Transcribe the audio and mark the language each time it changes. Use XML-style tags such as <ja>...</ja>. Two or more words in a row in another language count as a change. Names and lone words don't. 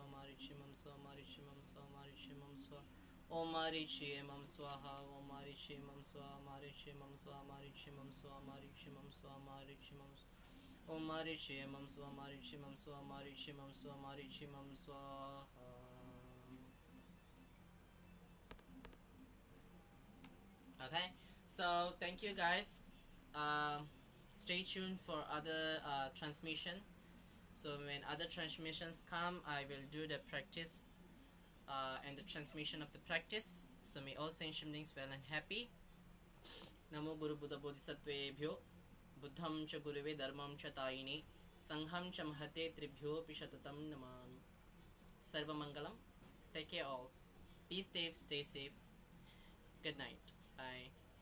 <sa>Marichi Mam Swaha. Marichi Mam Swaha. Marichi Mam Swaha. Om Marichi Mam Swaha. Om Marichi Mam Swaha. Marichi Mam Swaha. Marichi Mam Swaha. Marichi Mam Swaha. Marichi Mam Swaha. Om Marichi Mam Swaha. Marichi Mam Swaha. Marichi Mam Swaha. Marichi Mam Swaha.</sa> <en>Okay, so thank you guys. Stay tuned for other transmission. So when other transmissions come, I will do the practice and the transmission of the practice. So may all sentient beings well and happy.</en> <sa>Namo Guru Buddha Bodhisattvebhyo Buddham cha Guruve Dharmam cha Tayini Sangham cha Mahate Tribhyo Pishatatam Namami. Sarva Mangalam.</sa> <en>Take care all. Be safe, stay safe. Good night. Bye.</en>